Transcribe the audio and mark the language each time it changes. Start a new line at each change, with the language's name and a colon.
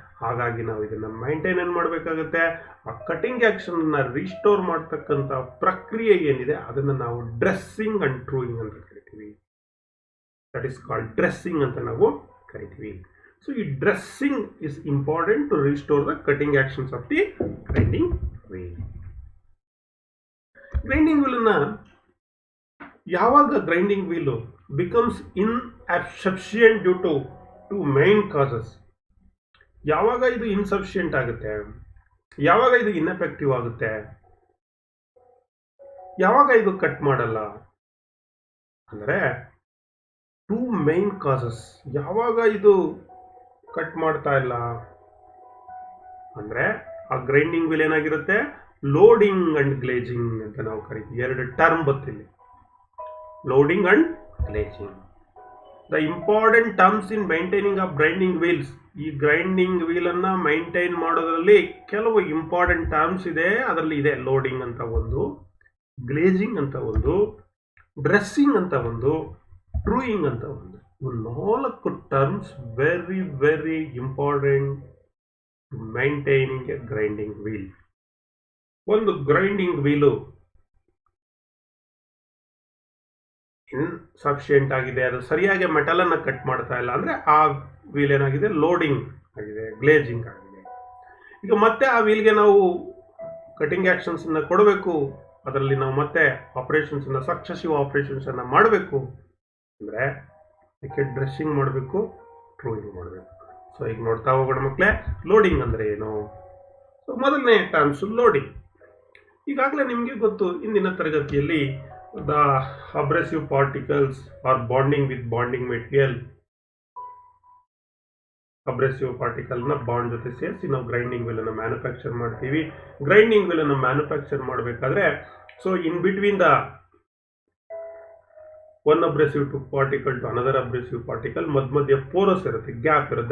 Kannada: ಹಾಗಾಗಿ ನಾವು ಇದನ್ನ ಮೈಂಟೈನ್ ಮಾಡಬೇಕಾಗುತ್ತೆ. ಆ ಕಟಿಂಗ್ ಆಕ್ಷನ್ ಅನ್ನ ರೀಸ್ಟೋರ್ ಮಾಡ್ತಕ್ಕಂಥ ಪ್ರಕ್ರಿಯೆ ಏನಿದೆ ಅದನ್ನ ನಾವು ಡ್ರೆಸ್ಸಿಂಗ್ ಅಂಡ್ ಟ್ರೂಯಿಂಗ್ ಅಂತ ಕರಿತೀವಿ.
English: that is called dressing
Kannada: ಅಂತ ನಾವು ಕರಿತೀವಿ.
English: So ಈ dressing is important to restore the cutting actions of the grinding wheel. Grinding wheel
Kannada: ಅನ್ನ ಯಾವಾಗ
English: Grinding wheel becomes insufficient due to two main causes.
Kannada: ಯಾವಾಗ ಇದು ಇನ್ಸಫಿಷಿಯಂಟ್ ಆಗುತ್ತೆ, ಯಾವಾಗ ಇದು ಇನ್ಎಫೆಕ್ಟಿವ್ ಆಗುತ್ತೆ, ಯಾವಾಗ ಇದು ಕಟ್ ಮಾಡಲ್ಲ ಅಂದ್ರೆ,
English: Two main causes.
Kannada: ಯಾವಾಗ ಇದು ಕಟ್ ಮಾಡ್ತಾ ಇಲ್ಲ ಅಂದ್ರೆ ಆ ಗ್ರೈಂಡಿಂಗ್ ವೀಲ್ ಏನಾಗಿರುತ್ತೆ, ಲೋಡಿಂಗ್ ಅಂಡ್ ಗ್ಲೇಜಿಂಗ್ ಅಂತ ನಾವು ಕರಿತೀವಿ. ಎರಡು term ಬರ್ತಿಲ್ಲಿ, loading and glazing.
English: The important terms in maintaining of grinding wheels.
Kannada: ಈ ಗ್ರೈಂಡಿಂಗ್ ವೀಲ್ ಅನ್ನ ಮೈಂಟೈನ್ ಮಾಡೋದ್ರಲ್ಲಿ ಕೆಲವು ಇಂಪಾರ್ಟೆಂಟ್ ಟರ್ಮ್ಸ್ ಇದೆ. ಅದರಲ್ಲಿ ಇದೆ ಲೋಡಿಂಗ್ ಅಂತ ಒಂದು, ಗ್ಲೇಜಿಂಗ್ ಅಂತ ಒಂದು, ಡ್ರೆಸ್ಸಿಂಗ್ ಅಂತ ಒಂದು, ಟ್ರೂಯಿಂಗ್ ಅಂತ ಒಂದು.
English: ಇವು 4 terms very very important to maintaining a grinding wheel.
Kannada: ಒಂದು ಗ್ರೈಂಡಿಂಗ್ ವೀಲು ಇನ್ಸಫಿಷಿಯಂಟ್ ಆಗಿದೆ, ಅದು ಸರಿಯಾಗಿ ಮೆಟಲ್ ಅನ್ನ ಕಟ್ ಮಾಡ್ತಾ ಇಲ್ಲ ಅಂದ್ರೆ ಆ ವೀಲ್ ಏನಾಗಿದೆ, ಲೋಡಿಂಗ್ ಆಗಿದೆ, ಗ್ಲೇಜಿಂಗ್ ಆಗಿದೆ. ಈಗ ಮತ್ತೆ ಆ ವೀಲ್ಗೆ ನಾವು ಕಟಿಂಗ್ ಆಕ್ಷನ್ಸ್ ಅನ್ನ ಕೊಡಬೇಕು, ಅದರಲ್ಲಿ ನಾವು ಮತ್ತೆ ಆಪರೇಷನ್ಸ್ ಅನ್ನ ಸಕ್ಸೆಸಿವ್ ಆಪರೇಷನ್ಸ್ ಅನ್ನ ಮಾಡಬೇಕು ಅಂದ್ರೆ ಅದಕ್ಕೆ ಡ್ರೆಸ್ಸಿಂಗ್ ಮಾಡಬೇಕು, ಟ್ರೂಯಿಂಗ್ ಮಾಡಬೇಕು. ಸೊ ಈಗ ನೋಡ್ತಾ ಹೋಗೋಣ ಮಕ್ಕಳೇ, ಲೋಡಿಂಗ್ ಅಂದ್ರೆ ಏನು. ಸೊ ಮೊದಲನೇ ಟರ್ಮ್ಸ್ ಲೋಡಿಂಗ್. ಈಗಾಗಲೇ ನಿಮಗೆ ಗೊತ್ತು, ಇಂದಿನ ತರಗತಿಯಲ್ಲಿ
English: the abrasive particles are bonding with bonding material
Kannada: ಅಬ್ರೆಸಿವ್ ಪಾರ್ಟಿಕಲ್ನ bond ಜೊತೆ ಸೇರಿಸಿ ನಾವು ಗ್ರೈಂಡಿಂಗ್ ವೀಲನ್ನು ಮ್ಯಾನುಫ್ಯಾಕ್ಚರ್ ಮಾಡ್ತೀವಿ. ಗ್ರೈಂಡಿಂಗ್ ವೀಲನ್ನು ಮ್ಯಾನುಫ್ಯಾಕ್ಚರ್ ಮಾಡಬೇಕಾದ್ರೆ so
English: in between the one abrasive to particle to another abrasive particle
Kannada: ಮಧ್ಯ ಪೋರಸ್ ಇರುತ್ತೆ, ಗ್ಯಾಪ್ ಇರುತ್ತೆ.